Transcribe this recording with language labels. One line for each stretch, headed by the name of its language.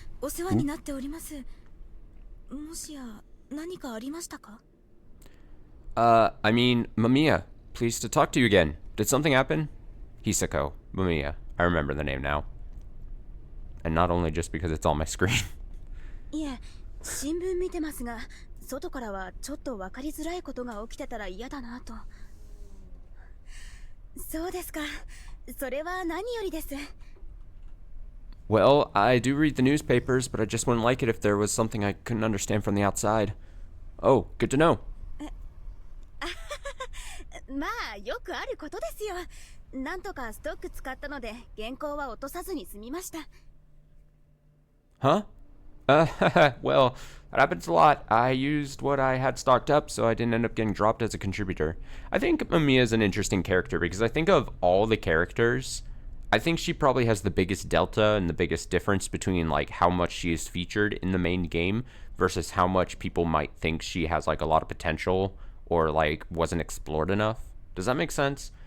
Japanese: お世話になっております。もしや何かありましたか?
English: I mean, Mamiya, pleased to talk to you again. Did something happen? Hisako, Mamiya. I remember the name now. And not only just because it's on my screen.
Japanese: いえ、新聞見てますが、外からはちょっと分かりづらいことが起きてたら嫌だなと。そうですか。それは何よりです。
English: Well, I do read the newspapers, but I just wouldn't like it if there was something I couldn't understand from the outside. Oh, good to know.
Japanese: まあ、よくあることですよ。なんとかストック使ったので、原稿は落とさずに済みました。
English: Huh? Well, that happens a lot. I used what I had stocked up, so I didn't end up getting dropped as a contributor. I think Mamiya is an interesting character because I think of all the characters, I think she probably has the biggest delta and the biggest difference between like how much she is featured in the main game versus how much people might think she has like a lot of potential or like wasn't explored enough. Does that make sense?